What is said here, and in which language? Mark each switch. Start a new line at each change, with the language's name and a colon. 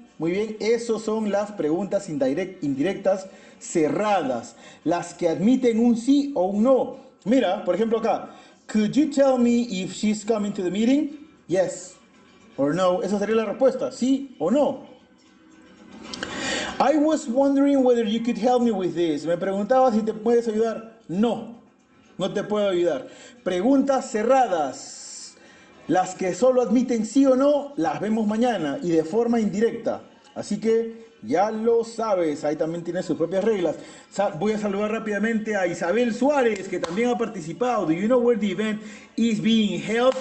Spanish: Muy bien, esos son las preguntas indirectas cerradas, las que admiten un sí o un no. Mira, por ejemplo acá,
English: could you tell me if she's coming to the meeting? Yes or no.
Spanish: Esa sería la respuesta, sí o no.
English: I was wondering whether you could help me with this.
Spanish: Me preguntaba si te puedes ayudar. No, no te puedo ayudar. Preguntas cerradas. Las que solo admiten sí o no, las vemos mañana y de forma indirecta. Así que ya lo sabes, ahí también tiene sus propias reglas. Voy a saludar rápidamente a Isabel Suárez, que también ha participado.
English: Do you know where the event is being held?